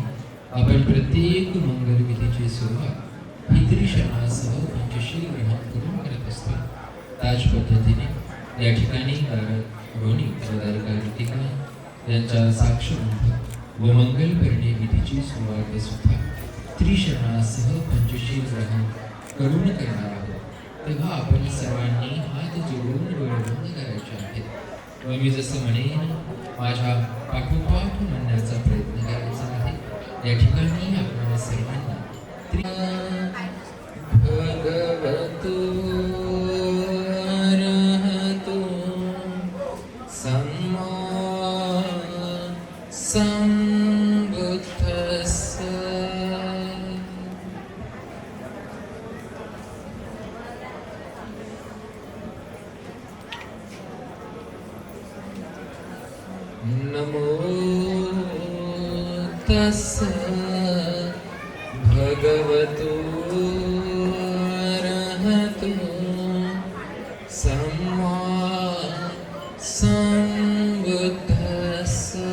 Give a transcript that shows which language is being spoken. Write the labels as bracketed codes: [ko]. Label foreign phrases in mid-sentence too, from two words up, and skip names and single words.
[mr] आपण प्रत्येक मंगलविधीची सुरुवात ही त्रिशरणासह पंचशील ग्रहण करून करत असतो, त्याच पद्धतीने या ठिकाणी रोणी ऋतिका यांच्या साक्षगंध व मंगलपर्णी विधीची सुरुवात सुद्धा त्रिशरणासह पंचशील ग्रहण करून करणार आहोत. तेव्हा आपण सर्वांनी हात जोडून डोळे बंद करायचे आहेत व मी जसं म्हणेन माझ्या पाठोपाठ म्हणण्याचा प्रयत्न करायचा आहे. या ठिकाणी आपण सर्वांना [pi] भगवतो अरहतो सम्मा संबुद्धस्स नमो तस्स भगवतो अरहतो सम्मा संबुद्धस्स.